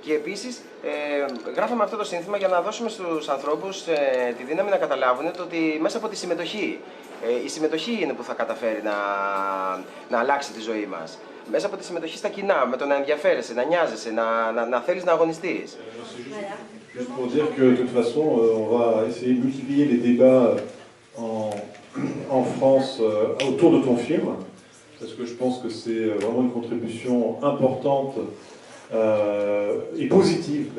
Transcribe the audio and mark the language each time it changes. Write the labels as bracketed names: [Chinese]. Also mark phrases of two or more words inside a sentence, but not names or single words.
[Greek] Και επίσης γράφαμε αυτό το σύνθημα για να δώσουμε στους ανθρώπους τη δύναμη να καταλάβουν ότι μέσα από τη συμμετοχή, η συμμετοχή είναι που θα καταφέρει να αλλάξει τη ζωή μας. Μέσα από τη συμμετοχή στα κοινά, με το να ενδιαφέρεσαι, να νοιάζεσαι, να θέλεις να αγωνιστείς. [French] Juste pour dire que de toute façon, on va essayer de multiplier les débats en France autour de ton film, parce que je pense que c'est vraiment une contribution importante et positive, parce